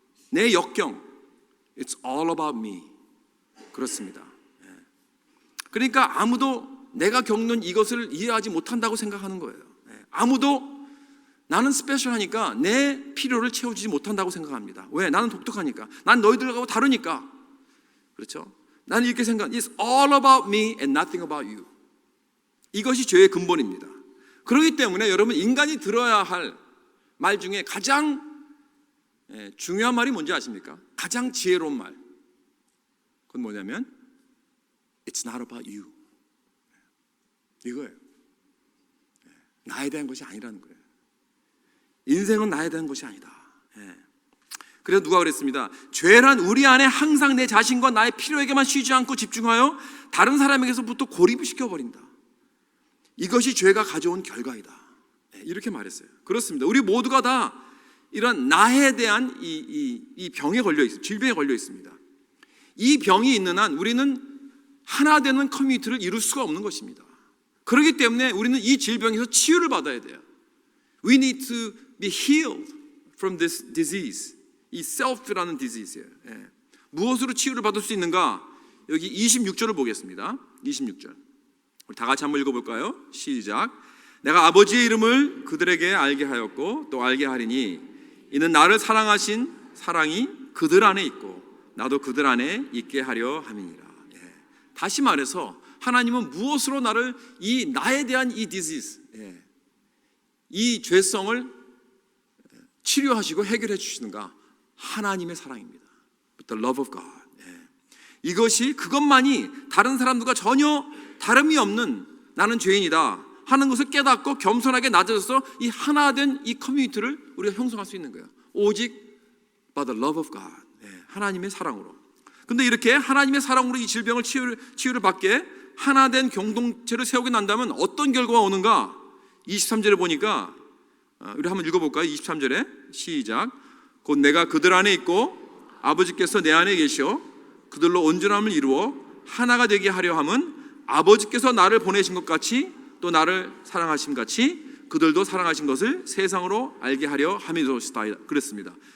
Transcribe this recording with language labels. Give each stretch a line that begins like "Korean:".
Korean: 내 역경.
English: It's all about me.
Korean: 그렇습니다. 그러니까 아무도 내가 겪는 이것을 이해하지 못한다고 생각하는 거예요. 아무도 나는 스페셜하니까 내 필요를 채워주지 못한다고 생각합니다. 왜? 나는 독특하니까. 난 너희들하고 다르니까. 그렇죠? 나는 이렇게 생각.
English: It's all about me and nothing about you.
Korean: 이것이 죄의 근본입니다. 그렇기 때문에 여러분, 인간이 들어야 할 말 중에 가장 중요한 말이 뭔지 아십니까? 가장 지혜로운 말, 그건 뭐냐면
English: It's not about you.
Korean: 이거예요. 나에 대한 것이 아니라는 거예요. 인생은 나에 대한 것이 아니다. 그래서 누가 그랬습니다. 죄란 우리 안에 항상 내 자신과 나의 필요에게만 쉬지 않고 집중하여 다른 사람에게서부터 고립을 시켜버린다. 이것이 죄가 가져온 결과이다. 이렇게 말했어요. 그렇습니다. 우리 모두가 다 이런 나에 대한 이 병에 걸려 있습니다. 질병에 걸려 있습니다. 이 병이 있는 한 우리는 하나 되는 커뮤니티를 이룰 수가 없는 것입니다. 그렇기 때문에 우리는 이 질병에서 치유를 받아야 돼요.
English: We need to be healed from this disease.
Korean: 이 self라는 disease예요. 무엇으로 치유를 받을 수 있는가? 여기 26절을 보겠습니다. 26절. 우리 다 같이 한번 읽어볼까요? 시작. 내가 아버지의 이름을 그들에게 알게 하였고 또 알게 하리니 이는 나를 사랑하신 사랑이 그들 안에 있고 나도 그들 안에 있게 하려 함이니라. 다시 말해서 하나님은 무엇으로 나를 이 나에 대한 이 disease, 이 죄성을 치료하시고 해결해 주시는가? 하나님의 사랑입니다.
English: The love of God.
Korean: 이것이 그것만이 다른 사람들과 전혀 다름이 없는 나는 죄인이다 하는 것을 깨닫고 겸손하게 낮아져서 이 하나 된 이 커뮤니티를 우리가 형성할 수 있는 거예요. 오직
English: by the love of God.
Korean: 하나님의 사랑으로. 근데 이렇게 하나님의 사랑으로 이 질병을 치유를 받게 하나 된 공동체를 세우게 난다면 어떤 결과가 오는가? 23절에 보니까 우리 한번 읽어볼까요? 23절에 시작. 곧 내가 그들 안에 있고 아버지께서 내 안에 계시어 그들로 온전함을 이루어 하나가 되게 하려 함은 아버지께서 나를 보내신 것 같이 또 나를 사랑하심 같이 그들도 사랑하신 것을 세상으로 알게 하려 함이로소이다. 그랬습니다.